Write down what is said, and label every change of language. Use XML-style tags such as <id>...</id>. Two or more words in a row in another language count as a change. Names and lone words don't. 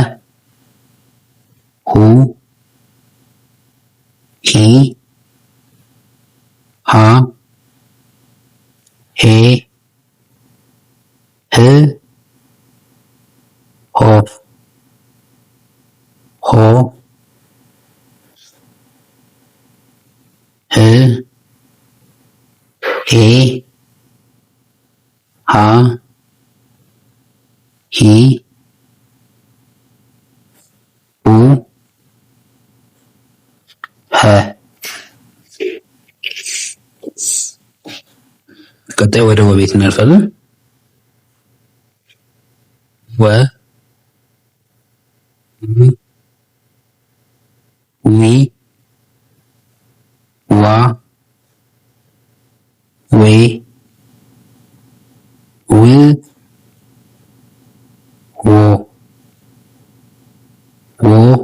<am>ሁ ሂ ሃ ሄ ህ ሆ ሆ ህ ሄ ሃ ሂ ሁ ሀ። ቀጣይ ወደ ወ ቤት እናልፋለን። ወ ዊ ዋ ዌ ው ዎ ዎ</am>